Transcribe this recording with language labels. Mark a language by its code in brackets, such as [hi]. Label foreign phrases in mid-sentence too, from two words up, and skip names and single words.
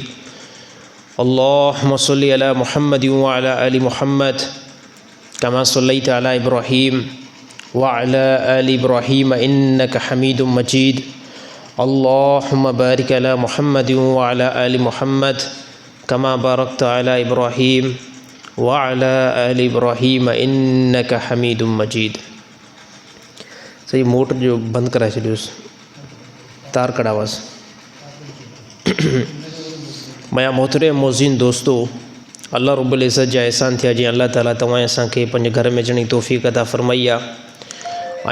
[ar] اللهم صل على محمد وعلى آل محمد كما صليت على إبراهيم وعلى آل إبراهيم إنك حميد مجيد. اللهم بارك على محمد وعلى آل محمد كما باركت على إبراهيم وعلى آل إبراهيم إنك حميد مجيد. [sd] सही मोटर जो बंद कराए छॾियोसि तार कढ़ावास। मया मोहतरम मोज़िन दोस्तों, अल्लाह रब्बुल इज़्ज़त जा एहसान थिया जी अल्लाह ताला तव्हां असांखे पंहिंजे घर में अचण जी तौफ़ीक़ अता फ़रमाई आहे।